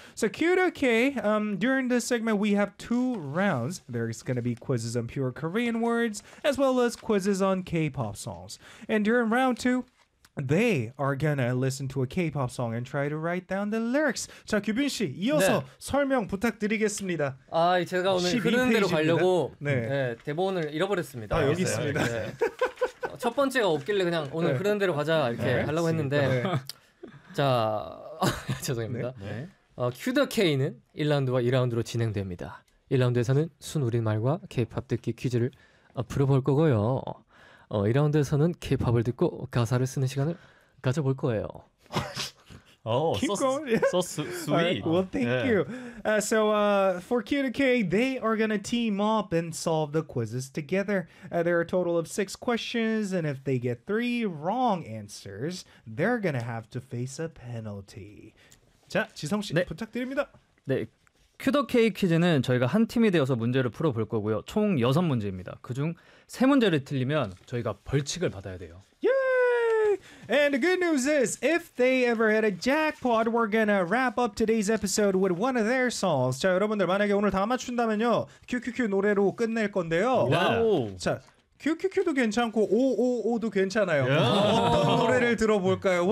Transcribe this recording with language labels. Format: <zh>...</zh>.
<en>So Q2K, during this segment, we have two rounds. There's going to be quizzes on pure Korean words, as well as quizzes on K-pop songs. And during round two, they are going to listen to a K-pop song and try to write down the lyrics.</en> <ko>자, 규빈 씨, 이어서 네. 설명 부탁드리겠습니다. 아, 제가 오늘 흐르는 대로 가려고 네. 네, 대본을 잃어버렸습니다. 아, 여기 있습니다. 네. 첫 번째가 없길래 그냥 오늘 네. 흐르는 대로 가자 이렇게 네. 하려고 했는데 네. 자, 죄송합니다. 네? 네. Q2K는 1라운드와 2라운드로 진행됩니다. 1라운드에서는 순 우리말과 K-POP 듣기 퀴즈를 풀어볼 거고요. 2라운드에서는 K-POP을 듣고 가사를 쓰는 시간을 가져볼 거예요.</ko> <en>Oh, keep going. Yeah. So sweet. Right, well, thank you. So for Q2K, they are going to team up and solve the quizzes together. There are a total of 6 questions, and if they get 3 wrong answers, they're going to have to face a penalty.</en> <ko>자, 지성 씨 네. 부탁드립니다. 네, Q2K 퀴즈는 저희가 한 팀이 되어서 문제를 풀어볼 거고요. 총 6문제입니다. 그중 3문제를 틀리면 저희가 벌칙을 받아야 돼요.</ko> <en>And the good news is, if they ever hit a jackpot, we're gonna wrap up today's episode with one of their songs.</en> <ko>자, 여러분들 만약에 오늘 다 맞춘다면요, QQQ 노래로 끝낼 건데요. Wow. 자, QQQ도 괜찮고 555도 괜찮아요. Yeah. 어떤 노래를 들어볼까요?</ko>